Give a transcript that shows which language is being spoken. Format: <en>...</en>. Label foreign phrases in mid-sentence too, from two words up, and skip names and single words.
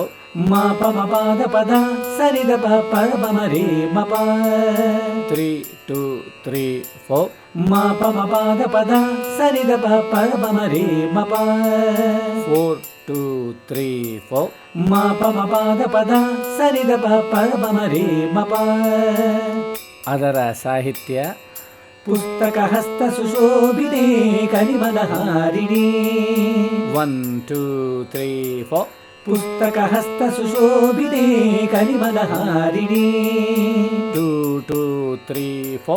<kn>ಮ ಪ ಮ ಪಾದ ಪದ ಸರಿದ ಪ ಪದ ಮ ರೇ ಮ ಪ. 3 2 3 4. ಮ ಪ ಮ ಪಾದ ಪದ ಸರಿದ ಪ ಪದ ಮ ರೇ ಮ ಪ. 4 2 3 4. ಮ ಪ ಮ ಪಾದ ಪದ ಸರಿದ ಪ ಪದ ಮ ರೇ ಮ ಪ. ಅದರ ಸಾಹಿತ್ಯ</kn> <sa>ಪುಸ್ತಕ ಹಸ್ತ ಸುಶೋಭಿತೆ ಕಲಿಮಲಹಾರಿಣಿ. 1 2 3 4. ಪುಸ್ತಕ ಹಸ್ತ ಸುಶೋಭಿತೆ ಕಲಿಮಲಹಾರಿಣಿ. 2 2 3 4.</sa>